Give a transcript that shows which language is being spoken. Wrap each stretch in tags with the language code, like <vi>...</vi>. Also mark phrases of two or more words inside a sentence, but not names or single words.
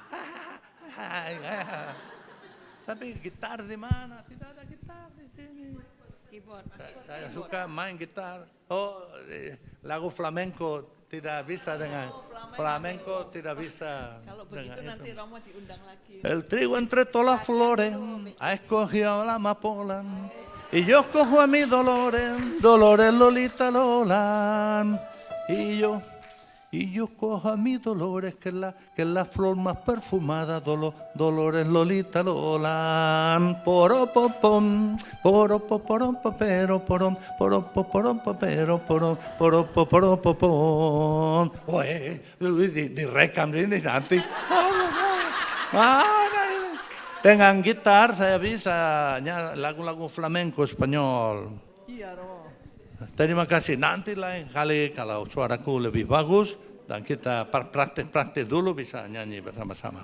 <id>Tapi gitar di mana? Tidak ada gitar di sini. Keyboard. Saya suka main gitar. Oh, lagu flamenco tidak bisa dengan flamenco tidak bisa. Kalau begitu nanti Romo diundang lagi.</id> <es>El trigo entre todas las flores ha escogido la amapola y yo cojo a mi Dolores, Dolores Lolita Lola y yo cojo a mi Dolores que es la flor más perfumada, Dolores Lolita Lola. Poropopom, poropoporom, pero porom, poropoporom, pero porom, poropopom. Oye,</es> <id>di rekam ini nanti. Dengan gitar saya bisa lagu-lagu flamenco Spanyol. Iya Romo. Terima kasih. Nanti lain kali kalau suaraku lebih bagus dan kita praktek-praktek dulu bisa nyanyi bersama-sama.</id>